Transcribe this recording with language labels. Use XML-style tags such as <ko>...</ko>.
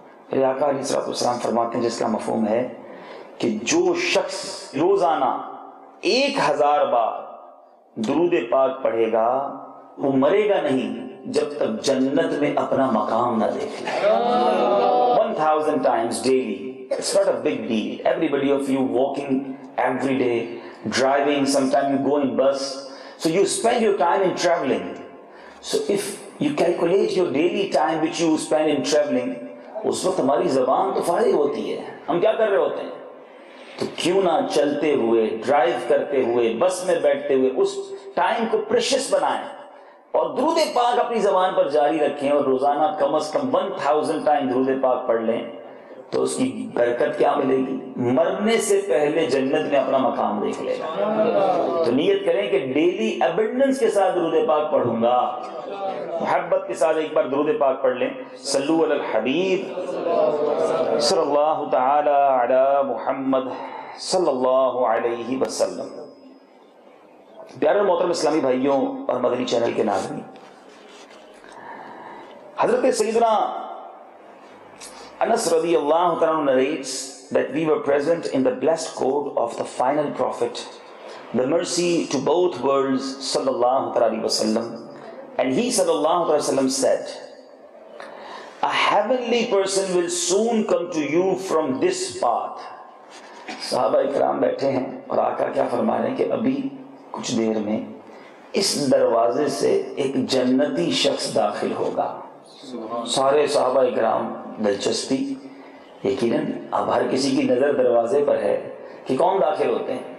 <ur>پھر آقا علیہ السلام فرماتے ہیں جس کا مفہوم ہے کہ جو شخص روزانہ 1000 بار درود پاک پڑھے گا وہ مرے گا نہیں جب تک جنت میں اپنا مقام نہ دیکھ لے.</ur> <en>1000 times daily. It's not a big deal. Everybody of you walking every day, driving, sometimes you go in bus. So you spend your time in traveling. So if you calculate your daily time which you spend in traveling,</en> <ur>اس وقت ہماری زبان تو فارغ ہوتی ہے. ہم کیا کر رہے ہوتے ہیں؟ تو کیوں نہ چلتے ہوئے، ڈرائیو کرتے ہوئے، بس میں بیٹھتے ہوئے اس ٹائم کو پریشس بنائیں اور درود پاک اپنی زبان پر جاری رکھیں، اور روزانہ کم از کم 1000 ٹائم درود پاک پڑھ لیں تو اس کی برکت کیا ملے گی؟ مرنے سے پہلے جنت میں اپنا مقام دیکھ لے گا. تو نیت کریں کہ ڈیلی ایبنڈنس کے ساتھ درود پاک پڑھوں گا. محبت کے ساتھ ایک بار درود پاک پڑھ لیں. صلو علی الحبیب صلی اللہ تعالی علی محمد صلی اللہ علیہ وسلم. پیارے محترم اسلامی بھائیوں اور مدنی چینل کے ناظرین، حضرت سیدنا</ur> <en>Anas radiyallahu ta'ala narrates that we were present in the blessed court of the final prophet, the mercy to both worlds, sallallahu ta'ala wa sallam. And he sallallahu ta'ala wa sallam said, a heavenly person will soon come to you from this path.</en> <ur>صحابہ اکرام بیٹھے ہیں اور آقا کیا فرما رہے ہیں کہ ابھی کچھ دیر میں اس دروازے سے ایک جنتی شخص داخل ہوگا. سارے صحابہ اکرام دلچسپی، یقیناً اب ہر کسی کی نظر دروازے پر ہے کہ کون داخل ہوتے ہیں.</ur>